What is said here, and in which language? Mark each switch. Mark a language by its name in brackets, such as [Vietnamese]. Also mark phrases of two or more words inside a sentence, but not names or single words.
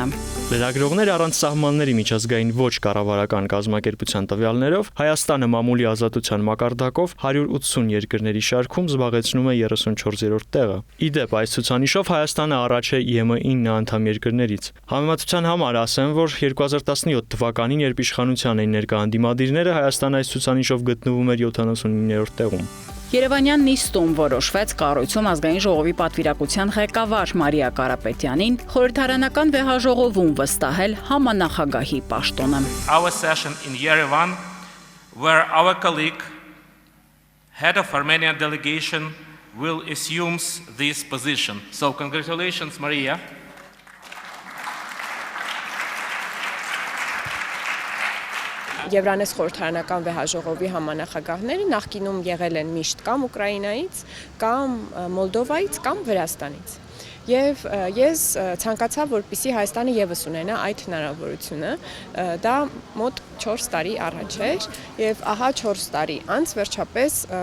[Armenian] Լրագրողներ առանց սահմանների միջազգային ոչ կառավարական կազմակերպության տվյալներով Հայաստանը մամուլի ազատության մակարդակով 180 երկրների շարքում զբաղեցնում է 34-րդ տեղը։ Ի դեպ, այս ցուցանիշով Հայաստանը առաջ է ԵՄ9 անդամ երկրներից։ Համեմատության համար ասեմ, որ 2017 թվականին, երբ իշխանության էին ներկա ընդդիմադիրները, Հայաստանը այս ցուցանիշով գտնվում էր 79-րդ տեղում։ Երևանյան նիստում որոշվեց կառույցում ազգային ժողովի պատվիրակության ղեկավար Մարիա Կարապետյանին խորհրդարանական վեհաժողովում վստահել համանախագահի պաշտոնը։ [English] Our session in Yerevan, where our colleague, head of Armenian delegation, will assume this position. So congratulations, Maria. [Armenian] Եվրանես խորհրդարանական վեհաժողովի համանախագահները նախկինում եղել են միշտ կամ Ուկրաինայից, կամ Մոլդովայից, կամ Վրաստանից։ Եվ ես ցանկացա, որպեսզի Հայաստանը եւս ունենա այդ հնարավորությունը, դա մոտ 4 տարի առաջ էր, եւ ահա 4 տարի անց վերջապես